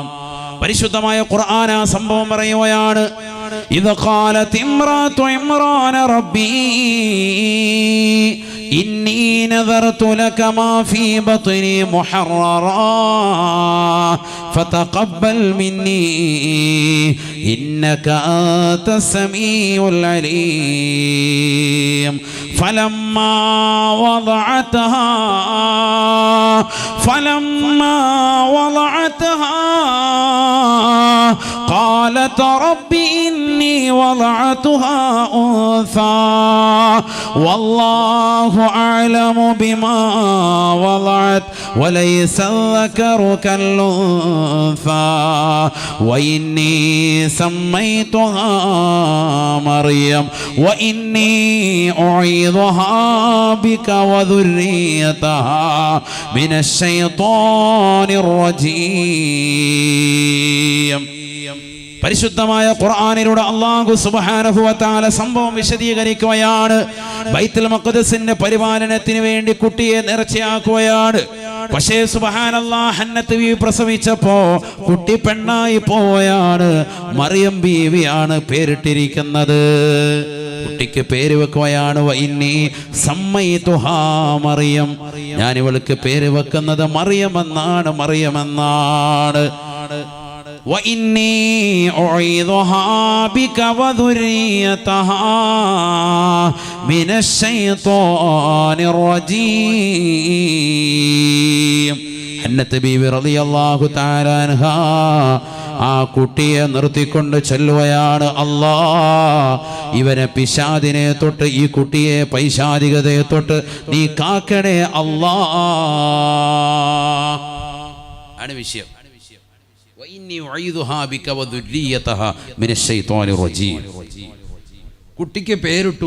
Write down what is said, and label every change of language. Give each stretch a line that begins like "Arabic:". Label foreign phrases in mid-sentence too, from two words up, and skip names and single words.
Malayalam: പരിശുദ്ധമായ ഖുർആൻ ആ സംഭവം പറയുകയാണ്,
Arabic: إذ قالت امرأة عمران رب إني نذرت لك ما في بطني محررا فتقبل مني إنك أنت السميع العليم. فلما وضعتها قالت رب إني وضعتها أنثى والله أعلم بما وضعت وليس الذكر كالأنثى وإني سميتها مريم وإني أعيذها بك وذريتها من الشيطان الرجيم.
Malayalam: പരിശുദ്ധമായ ഖുർആനിലൂടെ അല്ലാഹു
Arabic: سبحانه وتعالى
Malayalam: സംഭവം വിശദീകരിക്കുകയാണ്. ബൈത്തുൽ മുഖദ്ദസിന്റെ പരിപാലനത്തിന് വേണ്ടി കുട്ടിയെ നേർച്ചയാക്കുകയാണ്. പക്ഷേ സുബ്ഹാനല്ലാഹ്, ഹന്നത്ത് ബീവി പ്രസവിച്ചപ്പോ കുട്ടി പെണ്ണായി പോവുകയാണ്. മറിയം ബീവിയാണ് പേരിട്ടിരിക്കുന്നത്. കുട്ടിക്ക് പേര് വെക്കുകയാണ്
Arabic: وإني سميتها مريم.
Malayalam: ഞാൻ ഇവൾക്ക് പേര് വെക്കുന്നത് മറിയം എന്നാണ്, മറിയം എന്നാണ്.
Arabic: وإني أعيذها بك وذريتها من الشيطان الرجيم.
Malayalam: ഹന്നത്ത് ബീവി
Arabic: رضي الله تعالى عنها
Malayalam: ആ കുട്ടിയെ നിർത്തിക്കൊണ്ട് ചൊല്ലുകയാണ്, അല്ലാ ഇവനെ പിശാദിനെ തൊട്ട്, ഈ കുട്ടിയെ പൈശാചികതയെ തൊട്ട് നീ കാക്കണേ അല്ലാ. ആണ് വിഷയം. കുട്ടിക്ക് പേരിട്ടു.